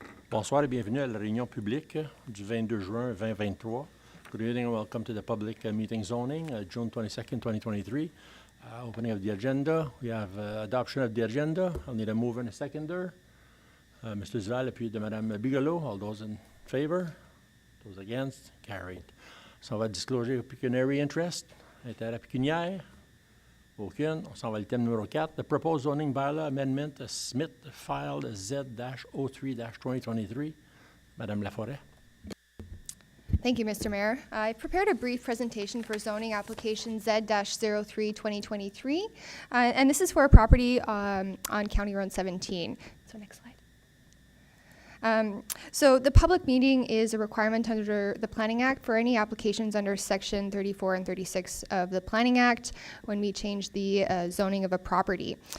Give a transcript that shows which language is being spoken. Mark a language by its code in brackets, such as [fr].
[fr] Bonsoir et bienvenue à la réunion publique du 22 juin 2023. [en] Good evening and welcome to the public meeting zoning, June 22nd, 2023. Opening of the agenda. We have adoption of the agenda. I'll need a mover and a seconder. Mr. Zval, [fr] appuyé de [en] Madame Bigelow. All those in favor? Those against? Carried. [fr] So on va [en] disclosure of pecuniary interest. [fr] Intérêt pécuniaire? Aucune. On s'en va le thème numéro 4. [en] The proposed zoning bylaw amendment, Smith filed Z-03-2023. [fr] Madame Laforêt. [en] Thank you, Mr. Mayor. I prepared a brief presentation for zoning application Z-03-2023, and this is for a property on County Road 17. So next slide. So the public meeting is a requirement under the Planning Act for any applications under Section 34 and 36 of the Planning Act when we change the zoning of a property.